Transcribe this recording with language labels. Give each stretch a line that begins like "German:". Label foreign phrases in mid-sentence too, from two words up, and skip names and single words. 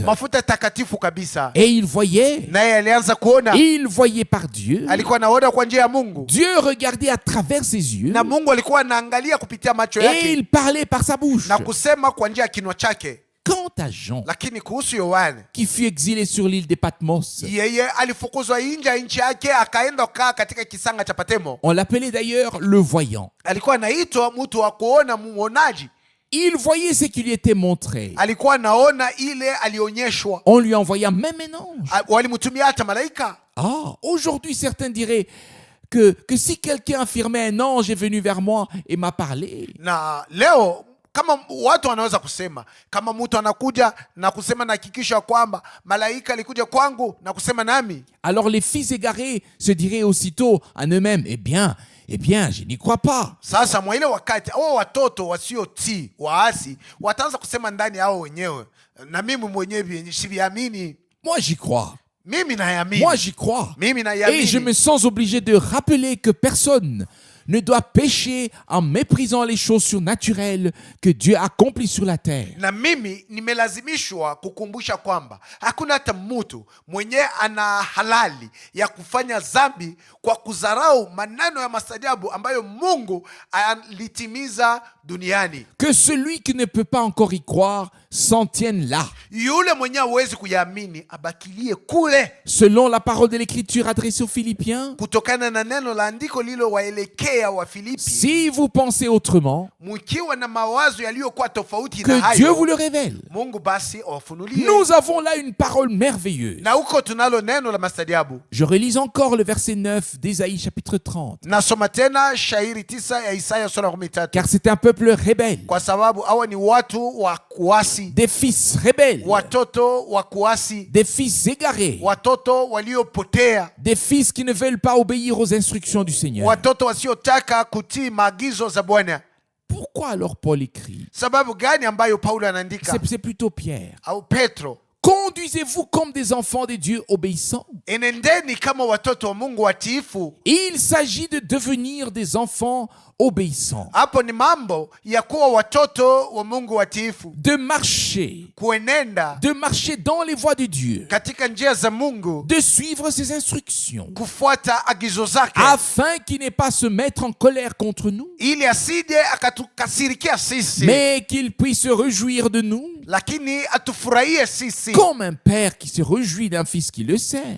Swahili: Mafuta takatifu kabisa.
French: Et il voyait.
Swahili: Naye alianza kuona.
French: Il voyait par Dieu.
Swahili: Alikuwa anaona kwa njia ya Mungu.
French: Dieu regardait à travers ses yeux.
Swahili: Na Mungu alikuwa anaangalia kupitia macho yake.
French: Et il parlait par sa bouche.
Swahili: Na kusema kwa njia ya kinywa chake.
French: Quant à Jean,
Swahili: lakini kuhusu Yohana,
French: qui fut exilé sur l'île de Patmos,
Swahili: yeye alifukuzwa nje ya nchi yake akaenda kaa katika kisanga cha Patemo.
French: On l'appelait d'ailleurs le voyant.
Swahili: Alikuwa anaitwa mtu wa kuona, muonaji.
French: Il voyait ce qui lui était montré.
Swahili: Alikuwa anaona ile alionyeshwa.
French: On lui envoya même un ange.
Swahili: Walimtumia hata malaika.
French: Aujourd'hui certains diraient que si quelqu'un affirmait un ange est venu vers moi et m'a parlé.
Swahili: Na leo kama watu wanaweza kusema kama mtu anakuja na kusema na hakikisha kwamba malaika alikuja kwangu na kusema nami.
French: Alors les fils égarés se diraient aussitôt en eux-mêmes, eh bien, je n'y crois pas.
Swahili: Sasa mwa ile wakati hao watoto wasiotii waasi wataanza kusema ndani yao wenyewe, na mimi mwenyewe siviamini.
French: Moi j'y crois.
Swahili: Mimi nayamini.
French: Moi, j'y crois.
Swahili: Mimi
French: Et
Swahili: nayamini.
French: je me sens obligé de rappeler que personne ne doit pécher en méprisant les choses surnaturelles que Dieu accomplit sur la terre.
Swahili: Na mimi nimelazimishwa kukumbusha kwamba hakuna hata mtu mwenye ana halali ya kufanya dhambi kwa kudharau maneno ya maajabu ambayo Mungu alitimiza duniani.
French: Que celui qui ne peut pas encore y croire s'en tienne là.
Swahili: Yule mwenye hawezi kuyaamini abakilie kule.
French: Selon la parole de l'Écriture adressée aux Philippiens,
Swahili: Kutokana na neno la andiko lilo waelekea wa Filipi,
French: si vous pensez autrement,
Swahili: mkiwa na mawazo yaliyokuwa tofauti na
French: que Dieu vous
Swahili: hayo,
French: le révèle.
Swahili: Mungu basi awafunulie.
French: Nous avons là une parole merveilleuse.
Swahili: Na huko tunalo neno la maajabu.
French: Je relis encore le verset 9 d'Ésaïe chapitre 30.
Swahili: Nasoma tena shairi 9 ya Isaya sura 13.
French: Car c'est un peuple rebelle,
Swahili: Kwa sababu hawa ni watu wa kuasi,
French: des fils rebelles,
Swahili: watoto wa kuasi,
French: des fils égarés,
Swahili: watoto waliopotea,
French: des fils qui ne veulent pas obéir aux instructions du Seigneur.
Swahili: watoto wasiotaka kutii maagizo za Bwana.
French: Pourquoi alors Paul écrit?
Swahili: Sababu gani ambayo Paulo anaandika
French: C'est plutôt Pierre.
Swahili: au Petro?
French: Conduisez-vous comme des enfants de Dieu obéissants.
Swahili: Enendeni kama watoto wa Mungu watiifu.
French: Il s'agit de devenir des enfants obéissants,
Swahili: Hapo ni mambo ya kuwa watoto wa Mungu watiifu,
French: de marcher dans les voies de Dieu,
Swahili: katika njia za Mungu,
French: de suivre ses instructions,
Swahili: kufuata agizo zake,
French: afin qu'il n'ait pas à se mettre en colère contre nous,
Swahili: ili asije akatukasirikia sisi,
French: mais qu'il puisse se réjouir de nous,
Swahili: lakini atufurahie sisi,
French: comme un père qui se réjouit d'un fils qui le sert.